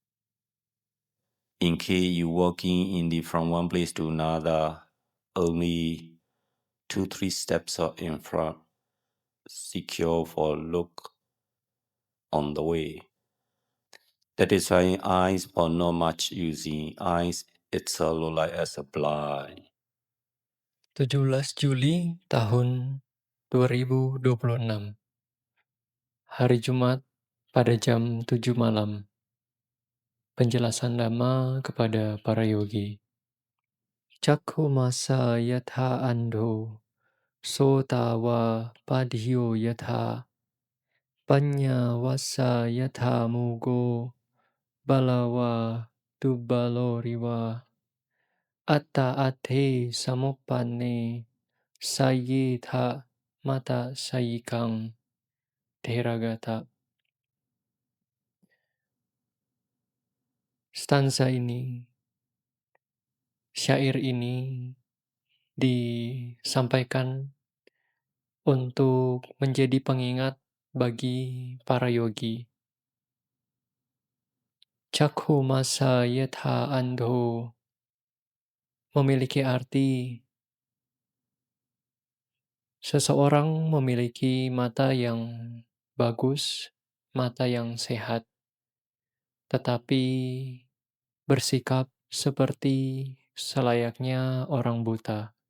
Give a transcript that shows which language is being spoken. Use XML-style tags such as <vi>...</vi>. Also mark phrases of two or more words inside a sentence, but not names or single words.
<en>In case you walking from one place to another, only 2-3 steps are in front. Secure for look on the way. That is why eyes are not much using. Eyes itself look like as a blind.</en> <id>17 Juli tahun 2026, hari Jumat pada jam 7 malam. Penjelasan Dhamma kepada para yogi.</id> <pi>Cakkhumasa yatha andho, sotawa padhyo yatha, panya vassa yatha mugo, balawa dubbaloriwa, atta ate samuppanne, sayyetha mata sayikang.</pi> <id>Theragata. Stanza ini, syair ini disampaikan untuk menjadi pengingat bagi para yogi.</id> <pi>Cakkhumasa yatha andho</pi> <id>memiliki arti seseorang memiliki mata yang bagus, mata yang sehat, tetapi bersikap seperti selayaknya orang buta.</id>